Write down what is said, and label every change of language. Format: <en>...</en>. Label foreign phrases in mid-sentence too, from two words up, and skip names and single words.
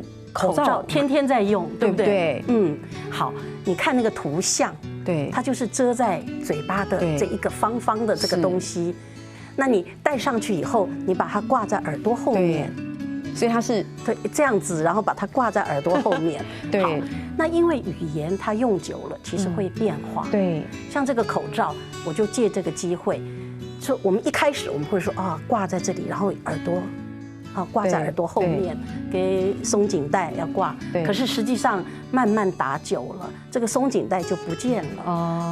<zh>口罩天天在用，對不對？好，你看那個圖像，對，它就是遮在嘴巴的這一個方方的這個東西。那你戴上去以後，你把它掛在耳朵後面，所以它是對這樣子，然後把它掛在耳朵後面。對，那因為語言它用久了，其實會變化。對，像這個口罩，我就借這個機會，就我們一開始我們會說掛在這裡，然後耳朵掛在耳朵後面，給鬆緊帶要掛。可是實際上慢慢打久了，這個鬆緊帶就不見了。</zh>